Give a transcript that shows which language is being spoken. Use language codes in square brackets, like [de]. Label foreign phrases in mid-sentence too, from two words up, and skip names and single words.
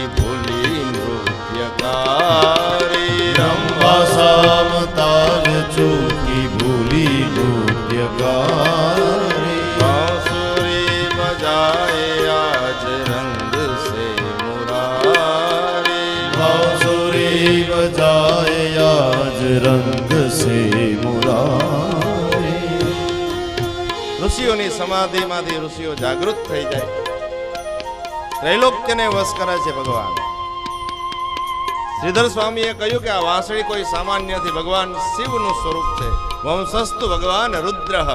[hi] रंभा साम ताल चूकी भूली नृत्यकारी. बांसुरी बजाए आज रंग से मुरारी, बांसुरी बजाए आज रंग से मुरारी. [gu] ઋષિઓની સમાધિમાંથી ઋષિઓ જાગૃત થઈ જાય. ત્રૈલોક્યને વશ કરે છે ભગવાન. શ્રીધર સ્વામીએ કહ્યું કે આ વાંસળી કોઈ સામાન્ય નથી, ભગવાન શિવનું સ્વરૂપ છે. [sa] વંશસ્તુ ભગવાન રુદ્ર.